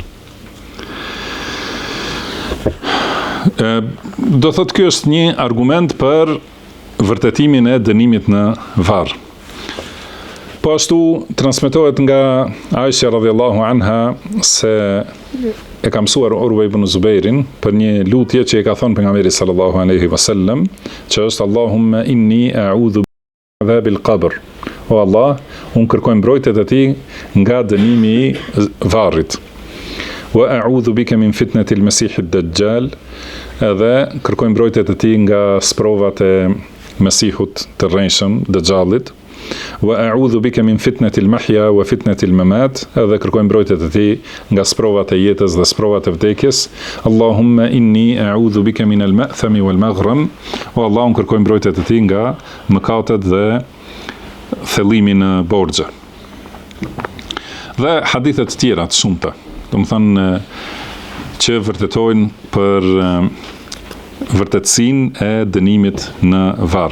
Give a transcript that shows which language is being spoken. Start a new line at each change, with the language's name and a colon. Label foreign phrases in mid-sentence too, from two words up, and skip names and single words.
Albanian: Do thotë ky është një argument për vërtetimin e dënimit në varr. Po ashtu transmetohet nga Aisha
Arabic: رضي الله عنها
Albanian: se e ka mësuar Urwa ibn Zubairin për një lutje që e ka thënë pejgamberi
Arabic: صلى الله عليه وسلم,
Albanian: që është
Arabic: اللهم إني أعوذ بالقبر.
Albanian: O Allah, unë kërkoj mbrojtjet e tij nga dënimi i varrit.
Arabic: وأعوذ بك من فتنة المسيح الدجال.
Albanian: Edhe kërkoj mbrojtjet e tij nga sprovat e Mesihut të rrejshëm, Dajjalit.
Arabic: وأعوذ بك من فتنة المحيا وفتنة الممات.
Albanian: Edhe kërkoj mbrojtjet e tij nga sprovat e jetës dhe sprovat e vdekjes.
Arabic: اللهم إني أعوذ بك من المأثم والمغرم.
Albanian: O Allah, unë kërkoj mbrojtjet e tij nga mëkatet dhe thellimi në borxhe. Dhe hadithet tjera të shumta, domethënë që vërtetojnë për vërtetësinë e dënimit në varr.